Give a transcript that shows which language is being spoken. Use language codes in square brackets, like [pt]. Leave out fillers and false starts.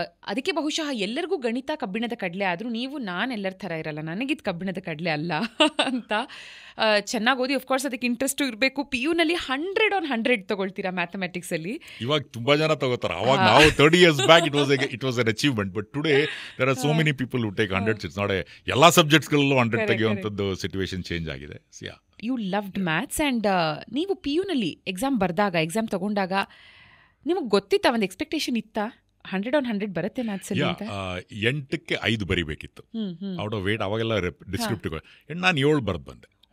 [kn] ಅದಕ್ಕೆ ಬಹುಶಃ ಎಲ್ಲರಿಗೂ ಗಣಿತ ಕಬ್ಬಿಣದ ಕಡಲೆ ಆದರೂ ನೀವು ನಾನೆಲ್ಲರ ಥರ ಇರಲ್ಲ, ನನಗಿದು ಕಬ್ಬಿಣದ ಕಡಲೆ ಅಲ್ಲ ಅಂತ ಚೆನ್ನಾಗಿ ಓದಿ. ಅಫ್ಕೋರ್ಸ್ ಅದಕ್ಕೆ ಇಂಟ್ರೆಸ್ಟು ಇರಬೇಕು. PU-ನಲ್ಲಿ 100/100 ತಗೊಳ್ತೀರಾ ಮ್ಯಾಥಮೆಟಿಕ್ಸಲ್ಲಿ. ಇವಾಗ ತುಂಬಾ ಜನ ತಗೋತಾರೆ. ಅವಾಗ ನಾವು [en] 30 years back it was an achievement, but today there are so many people who take 100. [kn] It's not ಎಲ್ಲ ಸಬ್ಜೆಕ್ಟ್ಸ್ಗಳಲ್ಲೂ 100 ತೆಗೆಯುವಂಥದ್ದು ಸಿಚುವೇಶನ್ ಚೇಂಜ್ ಆಗಿದೆ. [en] you loved maths [kn] ಆ್ಯಂಡ್ ನೀವು PU-ನಲ್ಲಿ ಎಕ್ಸಾಮ್ ತಗೊಂಡಾಗ ನಿಮಗೆ ಗೊತ್ತಿತ್ತಾ, ಒಂದು ಎಕ್ಸ್ಪೆಕ್ಟೇಷನ್ ಇತ್ತಾ 100/100 ಬರುತ್ತೆ ಮ್ಯಾಥ್ಸಲ್ಲಿ ಅಂತ? 8ಕ್ಕೆ 5 ಬರಿಬೇಕಿತ್ತು ಔಟ್ ಆಫ್ 8. ಅವಾಗೆಲ್ಲ ಡಿಸ್ಕ್ರಿಪ್ಟಿವ್. ನಾನು 7 ಬರೆದು ಬಂದೆ.